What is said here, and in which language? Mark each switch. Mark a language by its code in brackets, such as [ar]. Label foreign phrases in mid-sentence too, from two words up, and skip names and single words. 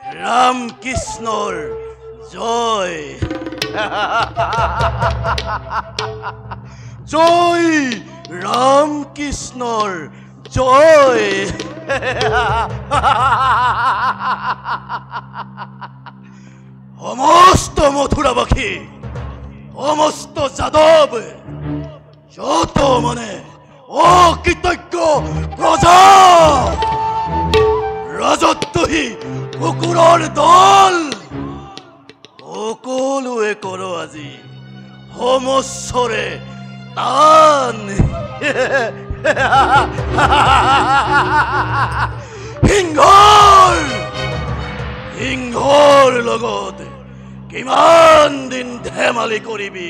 [as] রাম কৃষ্ণর জয়। জয় রাম কৃষ্ণর জয়। সমস্ত মথুরাবাসী, সমস্ত যাদব, যত মানে অকৃতজ্ঞ প্রজা, রাজত্বহী কুকুৰৰ দল, সকলোৱে কৰ আজি সমস্বৰে তান। সিংহৰ লগত কিমান দিন ধেমালি কৰিবি?